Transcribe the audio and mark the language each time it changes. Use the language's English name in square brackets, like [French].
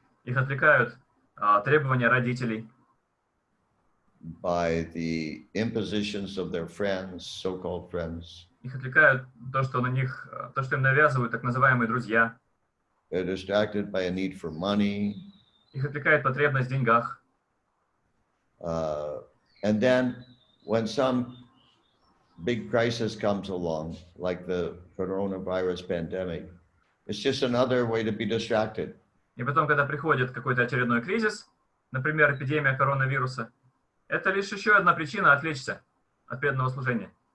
[Russian] Их отвлекают требования родителей, [English] by the impositions of their friends, so-called friends. [Russian] их отвлекают то, что им навязывают так называемые друзья. [English] They're distracted by a need for money. [Russian] Их отвлекает потребность в деньгах. [English] And then when some big crisis comes along, like the coronavirus pandemic, it's just another way to be distracted. [Russian] И потом, когда приходит какой-то очередной кризис, например, эпидемия коронавируса, это лишь еще одна причина отвлечься от преданного служения.